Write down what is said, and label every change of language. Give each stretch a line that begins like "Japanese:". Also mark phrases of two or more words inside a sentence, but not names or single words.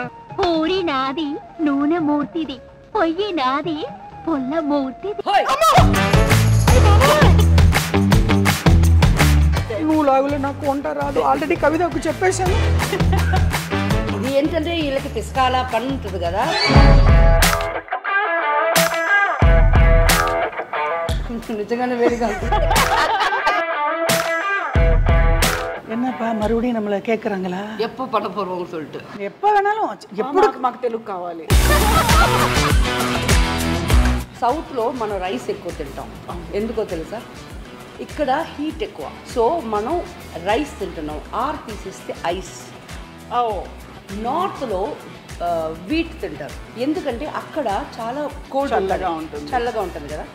Telugu: పూరి నాది, నూనె మూర్తిది, పొయ్యి నాది, పుల్ల మూర్తిది. నువ్వు లాగులో నాకు వంట రాదు, ఆల్రెడీ కవితకు చెప్పేశాను. ఇది ఏంటంటే వీళ్ళకి పిసకాల పని ఉంటుంది కదా.
Tamil: நிஜமான வேடிக்கை. என்னப்பா மறுபடியும் நம்மள கேக்குறாங்களா எப்போ பண்ண போறோம்னு சொல்லிட்டு? எப்ப வேணாலும்,
Telugu: ఎప్పుడు మాకు తెలుగు కావాలి. సౌత్ లో మనం రైస్ ఎక్కువ తింటాం, ఎందుకో తెలుసా? ఇక్కడ హీట్ ఎక్కువ, సో మనం రైస్ తింటున్నాం. ఆర్ తీసేస్తే ఐస్. నార్త్ లో వీట్ తింటారు, ఎందుకంటే అక్కడ చాలా కోల్డ్ చల్లగా ఉంటుంది కదా.